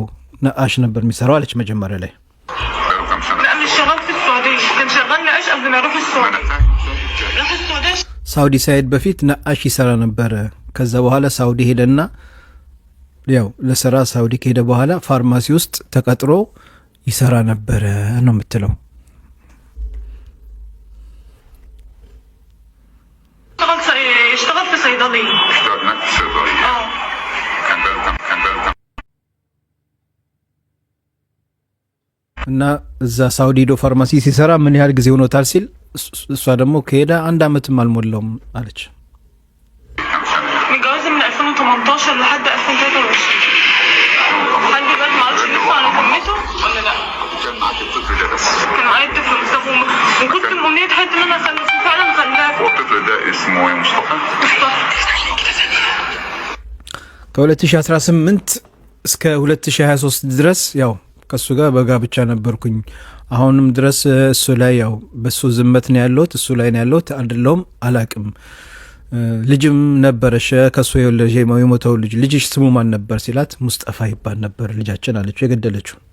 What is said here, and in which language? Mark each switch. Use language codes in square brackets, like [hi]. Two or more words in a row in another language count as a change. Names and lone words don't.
[am] ነአሽ ነበር የሚሰራው አለች መጀመሪያ ላይ። ሳውዲ ሳይድ በፊት ነአሽ ይሰራ ነበረ። ከዛ በኋላ ሳውዲ ሄደና ያው ለስራ ሳውዲ ከሄደ በኋላ ፋርማሲ ውስጥ ተቀጥሮ ይሰራ ነበረ ነው የምትለው። [ar] اشتغل في صيدليه. اشتغل هناك في صيدليه. كان بقاله [am] እና እዛ ሳውዲ ዶ ፋርማሲ ሲሰራ ምን ያህል ጊዜ ሆኖታል ሲል እሷ ደግሞ ከሄደ 1 ዓመትም አልሞላውም አለች። [ar] متجوز من 2018 لحد 2023 لحد دلوقتي ما عرفش لسه انا كملته ولا لا. كان معاك الطفل ده بس. كان معايا الطفل مصطفى وكنت بأمنية حياتي ان انا اخلفه فعلا خلفه. هو الطفل ده اسمه ايه؟ مصطفى. [am] ከ2018 እስከ 2023 ድረስ ያው ከሱ ጋር በጋብቻ ነበርኩኝ። አሁንም ድረስ እሱ ላይ ያው በሱ ዝመት ነው ያለሁት፣ እሱ ላይ ነው ያለሁት። አይደለም አላቅም። ልጅም ነበረሽ ከሱ የሞተው ልጅሽ ስሙ ማን ነበር ሲላት ሙስጠፋ ይባል ነበር ልጃችን አለችው የገደለችው።